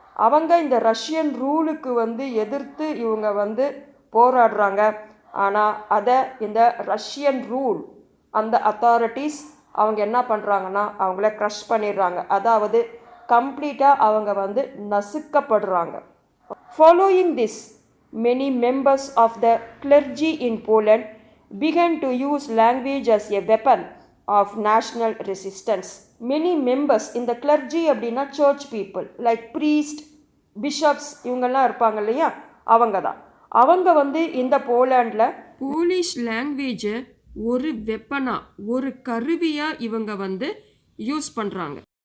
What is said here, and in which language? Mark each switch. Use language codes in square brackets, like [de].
[ta] அவங்க இந்த ரஷ்யன் ரூலுக்கு வந்து எதிர்த்து இவங்க வந்து போராடுறாங்க. ஆனால் அதை இந்த ரஷ்யன் ரூல், அந்த அத்தாரிட்டிஸ் அவங்க என்ன பண்ணுறாங்கன்னா அவங்கள க்ரஷ் பண்ணிடுறாங்க. அதாவது கம்ப்ளீட்டாக அவங்க வந்து நசுக்கப்படுறாங்க. [en] Following this, many members of the clergy in Poland began to use language as a weapon of national resistance. Many members in the clergy [ta] அப்படின்னா [en] church people like priest, bishops [ta] இவங்கெல்லாம் இருப்பாங்க இல்லையா, அவங்க வந்து இந்த போலாண்டில் போலிஷ் லாங்குவேஜை ஒரு வெப்பனாக, ஒரு கருவியாக இவங்க வந்து யூஸ் பண்ணுறாங்க.